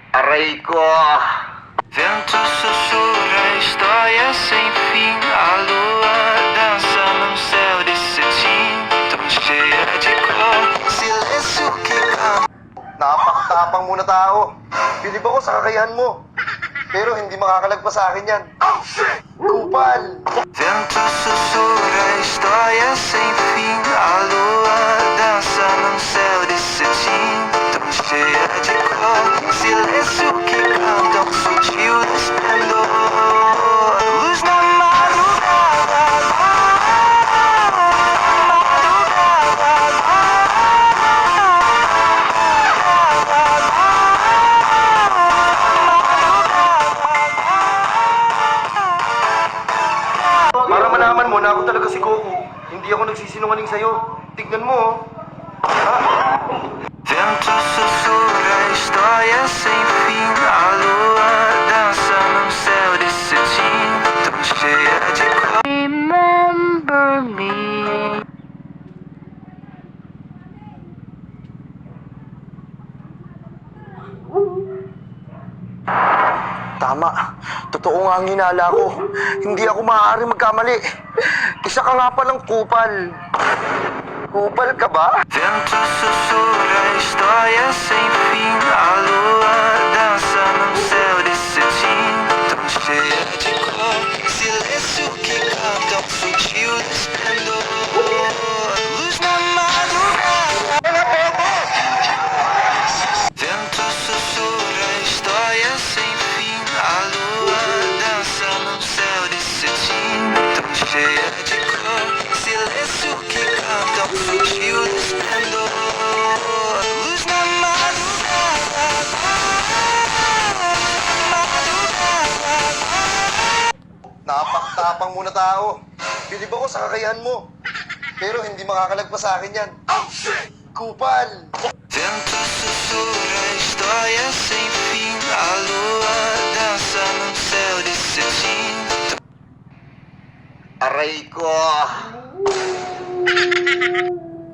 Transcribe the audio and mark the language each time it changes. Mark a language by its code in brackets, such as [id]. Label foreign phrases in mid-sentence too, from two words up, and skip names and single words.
[tl] Aray ko! [pt] Vento sussurra histórias sem fim. A lua dança num céu de cetim, tão cheia de cor. Silêncio que canta. [tl] Napakatapang muna tao. Bilib ako sa kakayahan mo. Pero hindi makakalagpas sa akin yan. Kupal! [pt] Vento sussurra histórias sem fim. A lua dança num céu de cetim, tão cheia de cor. Silêncio que canta um sutil esplendor. Luz na madrugada. [tl] Para malaman mo na ako talaga si Goku. Hindi ako nagsisinungaling sa'yo. Tignan mo, oh. [pt] Vento sussurra histórias sem fim. A lua dança num céu de cetim, tão cheia de cor. [en] Remember me. [tl] Tama. Totoo nga ang hinala ko. Hindi ako maaari magkamali. Isa ka nga palang kupal. Kupal ka ba? [pt] Vento sussurra histórias sem fim. A lua dança num céu de cetim, tão cheia de cor. Silêncio que canta um sutil esplendor. Luz na madrugada. Vento sussurra histórias sem fim. A lua dança num céu de cetim, tão cheia de cor. Silêncio que canta um sutil esplendor. Luz na madrugada. [tl] Napakatapang muna tao. Bilib ako sa kakayahan mo. Pero hindi makakalagpas sa akin yan. Kupal! [pt] Vento sussurra histórias sem fim. A lua dança num céu de cetim. [tl] Aray ko!